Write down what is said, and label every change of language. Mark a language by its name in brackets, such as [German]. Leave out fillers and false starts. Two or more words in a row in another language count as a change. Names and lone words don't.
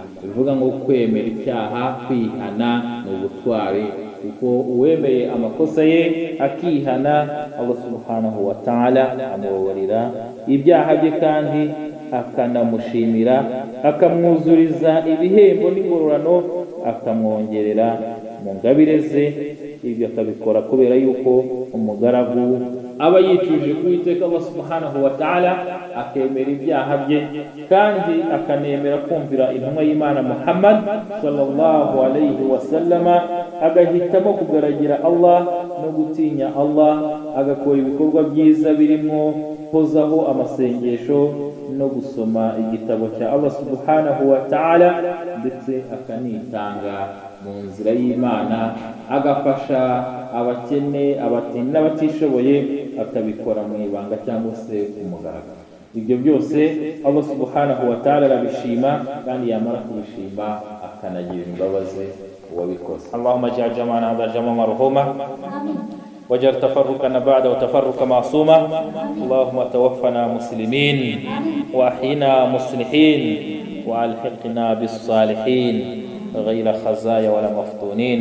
[Kinyarwanda] Bivuga ngo kwemera icyaha kwihana ni ubutwari, kuko uwemeye amakosa ye akihana Allah [Arabic] سبحانه وتعالى [Kinyarwanda] amubabarira ibyaha bye kandi akanamushimira akamwuzuriza ibihembo n'ingororano akamwongerera mu ngabire ze. Ibyo akabikora kubera yuko umugaragu aba yicujije kuwiteka Allah [Arabic] سبحانه وتعالى [Kinyarwanda] akemera ibyaha bye kandi akanemera kumvira intumwa y'Imana Muhammad [Arabic] صلى الله عليه وسلم, [Kinyarwanda] agahitamo kugaragira Allah no gutinya Allah, agakora ibikorwa byiza birimo hozaho amasengesho no gusoma igitabo cya Allah [Arabic] سبحانه وتعالى, [Kinyarwanda] ndetse akanitanga mu nzira y'Imana, agafasha abakene abatini n'abatishoboye, akabikora mu ibanga cyangwa se ku mugaragaro. Ibyo byose Allah [Arabic] سبحانه وتعالى [Kinyarwanda] arabishima kandi yamara kubishima akanagira imbabazi uwabikoze. [Arabic] اللهم اجعل جمعنا هذا جمعا مرحوما واجعل تفرقنا بعد وتفرق معصوما. اللهم توفنا مسلمين وأحينا مصلحين وألحقنا بالصالحين غير خزايا ولا مفتونين.